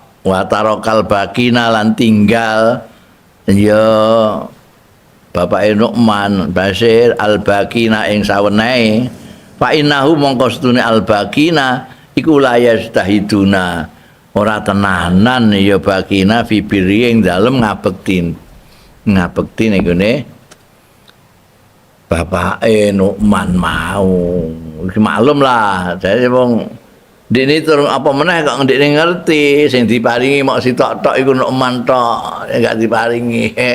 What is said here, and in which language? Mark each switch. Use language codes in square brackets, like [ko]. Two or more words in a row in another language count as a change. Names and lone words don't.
[ar] وترك الباقين [jv] lan tinggal ya bapake Nu'man Bashir al-bakina ing sawenehe [ar] فإنه [jv] mongko setune al-bakina iku layastahiduna ora tenanan ya [ar] باقين في بر [jv] ing dalem ngabekti niku ne bapake Nu'man mau iki maklum lah jadi wong dene turun apa meneh kok ndekne ngerti sing diparingi mok sitok-tok iku Nu'man tok gak diparingi